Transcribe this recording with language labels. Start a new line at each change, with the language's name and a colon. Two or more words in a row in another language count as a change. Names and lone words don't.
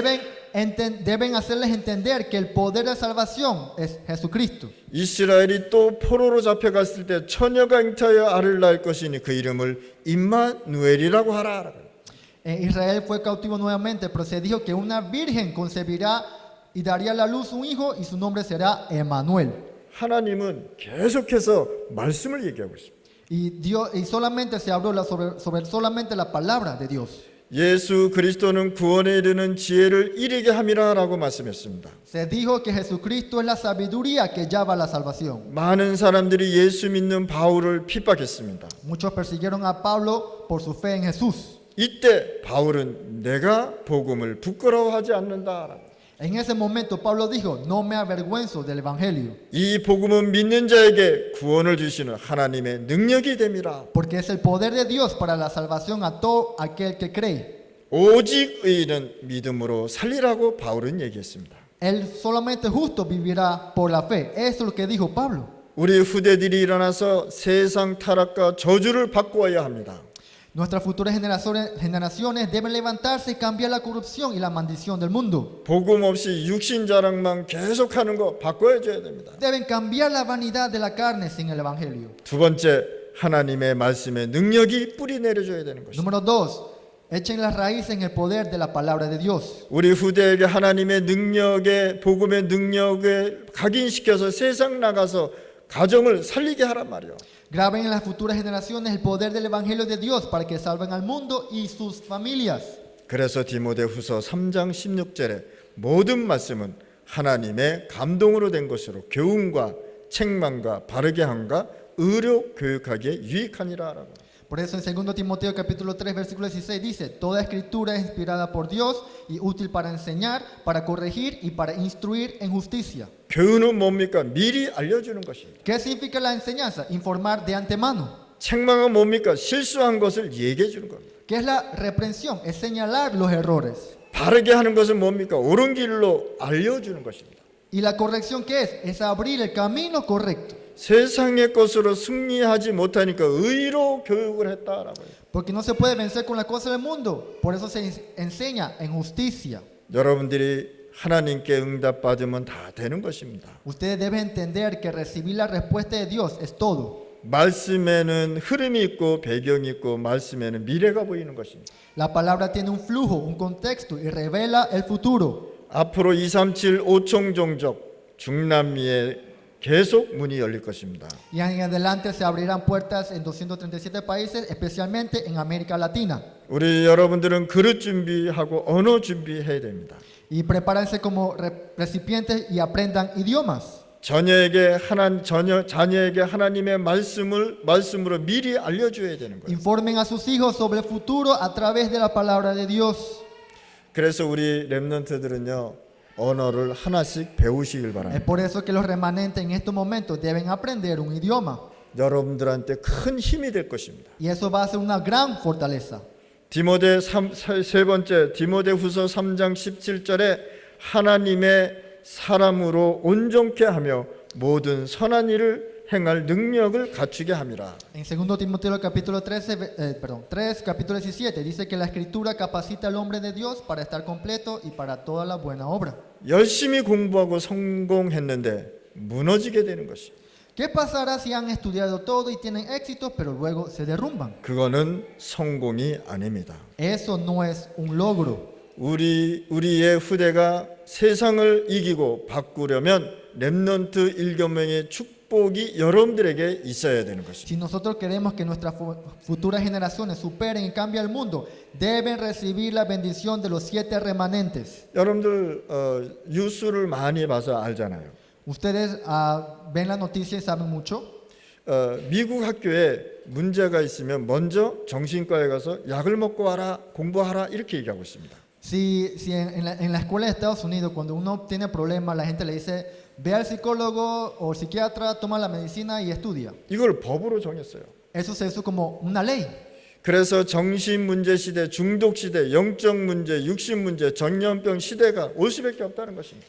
Spanish: Deben hacerles entender que el poder de salvación es Jesucristo.
Korean: 이스라엘이 또 포로로 잡혀갔을 때 처녀가 잉타하여 아를 낳을 것이니 그 이름을 임마누엘이라고 하라.
Spanish: Israel fue cautivo nuevamente, pero se dijo que una virgen concebirá y daría a la luz un hijo y su nombre será Emmanuel.
Korean: 하나님은 계속해서 말씀을 얘기하고 있습니다.
Spanish: Y solamente se habló sobre solamente la palabra de Dios.
Korean: 예수 그리스도는 구원에 이르는 지혜를 이르게 함이라라고 말씀했습니다.
Spanish: Se dijo que Jesucristo es la sabiduría que lleva a la salvación.
Korean: 많은 사람들이 예수 믿는 바울을 핍박했습니다.
Spanish: Muchos persiguieron a Pablo por su fe en Jesús.
Korean: 이때 바울은 내가 복음을 부끄러워하지 않는다라고.
Spanish: En ese momento Pablo dijo, no me avergüenzo del evangelio,
Korean: 이 복음은 믿는 자에게 구원을 주시는 하나님의 능력이 됨이라.
Spanish: porque es el poder de Dios para la salvación a todo aquel que cree.
Korean: 오직 의인은 믿음으로 살리라고 바울은 얘기했습니다.
Spanish: El solamente justo vivirá por la fe. Eso es lo que dijo Pablo.
Korean: 우리 후대들이 일어나서 세상 타락과 저주를 바꾸어야 합니다.
Spanish: Nuestras futuras generaciones deben levantarse y cambiar la corrupción y la maldición del mundo.
Korean: 복음 없이 육신 자랑만 계속하는 거 바꿔줘야 됩니다.
Spanish: Deben cambiar la vanidad de la carne sin el evangelio.
Korean: 두 번째, 하나님의 말씀의 능력이 뿌리 내려줘야 되는 것입니다.
Spanish: Número 2, echen las raíces en el poder de la palabra de Dios.
Korean: 우리 후대에게 하나님의 능력에 복음의 능력에 각인시켜서 세상 나가서 가정을 살리게 하란 말이요.
Spanish: Graben en las futuras generaciones el poder del evangelio de Dios para que salven al mundo y sus familias.
Korean: 그래서 디모데후서 3장 16절에 모든 말씀은 하나님의 감동으로 된 것으로 교훈과 책망과 바르게 함과 의로 교육하기에 유익하니라라고.
Spanish: Por eso en 2 Timoteo capítulo 3 versículo 16 dice, toda escritura es inspirada por Dios y útil para enseñar, para corregir y para instruir en justicia.
Korean: 교훈은 뭡니까? 미리 알려주는 것입니다.
Spanish: ¿Qué significa la enseñanza? Informar de antemano.
Korean: 책망은 뭡니까? 실수한 것을 얘기해 주는 겁니다.
Spanish: ¿Qué es la reprensión? Es señalar los errores.
Korean: 바르게 하는 것은 뭡니까? 옳은 길로 알려주는 것입니다.
Spanish: ¿Y la corrección qué es? Es abrir el camino correcto.
Korean: 세상의 것으로 승리하지 못하니까 의로 교육을 했다라고요.
Spanish: Porque no se puede vencer con la cosa del mundo. Por eso se enseña en justicia.
Korean: 여러분들이 하나님께 응답받으면 다 되는 것입니다.
Spanish: Ustedes deben entender que recibir la respuesta de Dios es todo.
Korean: 말씀에는 흐름이 있고 배경이 있고 말씀에는 미래가 보이는 것입니다.
Spanish: La palabra tiene un flujo, un contexto y revela el futuro.
Korean: 앞으로 237 5총 종족 중남미에 계속 문이 열릴 것입니다.
Spanish: Y en adelante se abrirán puertas en 237 países, especialmente en América Latina.
Korean: 우리 여러분들은 그릇 준비하고 언어 준비해야 됩니다.
Spanish: Y prepárense como recipientes y aprendan idiomas.
Korean: 자녀에게 하나님의 말씀으로 미리 알려줘야 되는 거예요.
Spanish: Informen a sus hijos sobre el futuro a través de la palabra de Dios.
Korean: 그래서 우리 렘넌트들은요 언어를 하나씩 배우시길
Spanish: Es
Korean: 바랍니다.
Spanish: por eso que los remanentes en estos momentos deben aprender un idioma.
Korean: 여러분들한테 큰 힘이 될 것입니다.
Spanish: Y eso va a ser una gran fortaleza.
Korean: 세 번째 디모데후서 3장 17절에 하나님의 사람으로 온전케 하며 모든 선한 일을 행할 능력을 갖추게 함이라.
Spanish: En 2 Timoteo capítulo 3 capítulo 17 dice que la escritura capacita al hombre de Dios para estar completo y para toda la buena obra.
Korean: 열심히 공부하고 성공했는데 무너지게 되는 것이.
Spanish: ¿Qué pasará si han estudiado todo y tienen éxito pero luego se derrumban?
Korean: 그거는 성공이 아닙니다.
Spanish: Eso no es un logro.
Korean: 우리의 후대가 세상을 이기고 바꾸려면 렘넌트 1교명의 축복이 여러분들에게 있어야 되는 것입니다.
Spanish: Si nosotros queremos que nuestras futuras generaciones superen y cambien el mundo, deben recibir la bendición de los 7 remanentes.
Korean: 여러분들 뉴스를 많이 봐서 알잖아요.
Spanish: Ustedes ven la noticia y saben mucho.
Korean: 미국 학교에 문제가 있으면 먼저 정신과에 가서 약을 먹고 와라, 공부하라 이렇게 얘기하고 있습니다.
Spanish: Si en la escuela de Estados Unidos, cuando uno tiene problemas, la gente le dice, ve al psicólogo o psiquiatra, toma la medicina y estudia.
Korean: 이걸 법으로 정했어요.
Spanish: Eso se hizo como una ley.
Korean: 그래서 정신 문제 시대, 중독 시대, 영적 문제, 육신 문제, 전염병 시대가 올 수밖에 없다는 것입니다.